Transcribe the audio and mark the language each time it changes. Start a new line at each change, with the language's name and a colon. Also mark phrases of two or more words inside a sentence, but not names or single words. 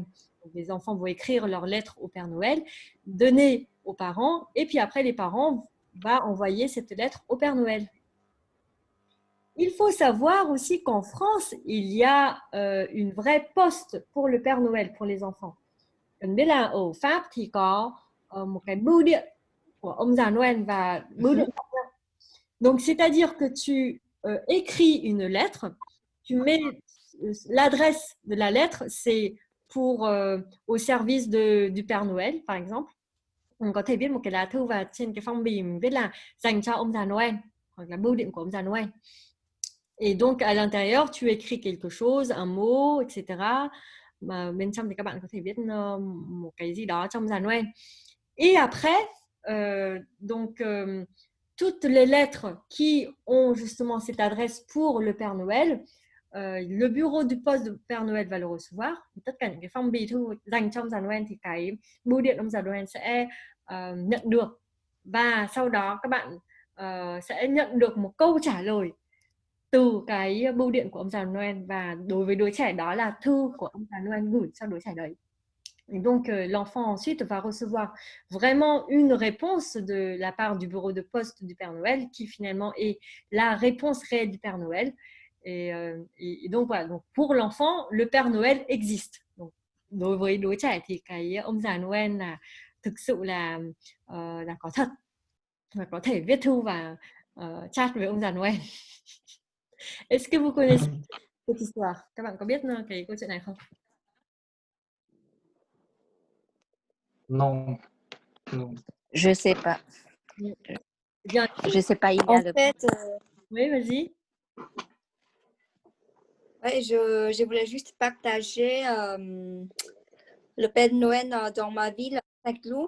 French: Donc, les enfants vont écrire leur lettre au Père Noël, donner aux parents, et puis après les parents vont envoyer cette lettre au Père Noël. Il faut savoir aussi qu'en France, il y a une vraie poste pour le Père Noël, pour les enfants.
Vietnamese: Cần biết là ở Pháp thì có một cái bưu điện của ông già Noël và bưu điện khác nhau.
French: Donc, c'est-à-dire que tu écris une lettre, tu mets l'adresse de la lettre, c'est pour au service du Père Noël, par exemple.
Vietnamese: Mình có thể viết một cái lá thư và trên cái phong bì mình viết là dành cho ông già Noël hoặc là bưu điện của ông già Noël.
French: Et donc, à l'intérieur, tu écris quelque chose, un mot, etc.
Vietnamese: Mà bên trong thì các bạn có thể viết một cái gì đó trong già Noël.
French: Et après, toutes les lettres qui ont justement cette adresse pour le Père Noël, le bureau du poste du Père Noël va le recevoir.
Vietnamese: Tất cả những cái phong bì thư dành cho ông già Noël thì cái bưu điện ông già Noël sẽ nhận được. Và sau đó các bạn sẽ nhận được một câu trả lời từ cái bưu điện của ông già Noël, và đối với đứa trẻ đó là thư của ông già Noël gửi cho đứa trẻ đấy.
French: Et donc l'enfant ensuite va recevoir vraiment une réponse de la part du bureau de poste du Père Noël qui finalement est la réponse réelle du Père Noël. Et donc voilà, donc pour l'enfant, le Père Noël existe. Donc,
Vietnamese: đối với đứa trẻ thì cái ông già Noël là thực sự là có thật và có thể viết thư và chat với ông già Noël.
French: Est-ce que vous connaissez cette histoire?
Vietnamese: Các bạn có biết cái câu chuyện này không?
French: Non, non. Je sais pas. Bien. Je sais pas. Il y a En le... fait, Oui, vas-y. ouais, je voulais juste partager le Père Noël dans ma ville, Saint-Cloud.